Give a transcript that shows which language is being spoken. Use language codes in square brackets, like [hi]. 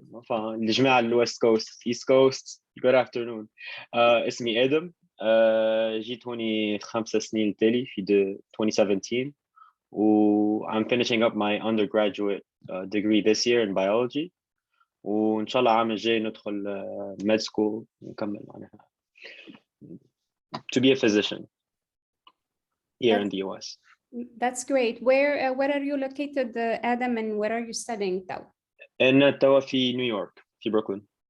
[ar] الجماعة الويست كوست ايست كوست [en] good afternoon. [ar] اسمي آدم. جيت هوني 5 سنين التالي في 2017 و [en] I'm finishing up my undergraduate degree this year in biology [ar] وإن شاء الله العام الجاي ندخل med school ونكمل معناها [en] to be a physician here in the US. That's great. Where are you located, Adam, and where are you studying though? [ar] أنا توا في نيويورك في بروكلين.